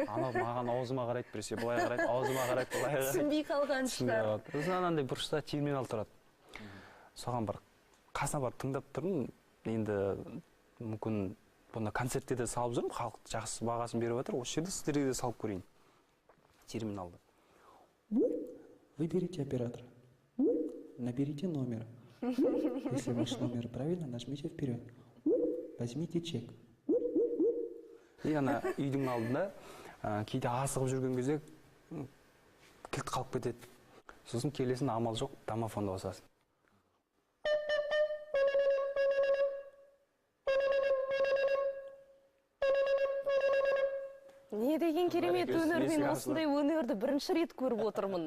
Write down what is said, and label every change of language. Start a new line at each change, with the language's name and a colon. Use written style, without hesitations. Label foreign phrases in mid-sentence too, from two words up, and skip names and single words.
Kazakh: Ана маған аузыма қарайды, біресе былай қарайды, аузыма қарайды, былай қарайды. Түсінбей қалған шығар. Сосын анандай бұрышта терминал тұрады. Соған бір қасына барып тыңдап тұрмын. Енді мүмкін бұны концертте де салып жүрмін, халық жақсы бағасын беріп жатыр. Осы жерде сіздерге де салып көрейін. Терминалды.
Russian: Выберите оператора. Наберите номер. Если ваш номер правильно, нажмите вперед. Возьмите чек.
Kazakh: И ана үйдің алдында кейде асығып жүрген кезде кілт қалып кетеді. Сосын келесін амал жоқ, домофонды басасың. Не деген керемет өнер, мен осындай өнерді бірінші рет көріп отырмын.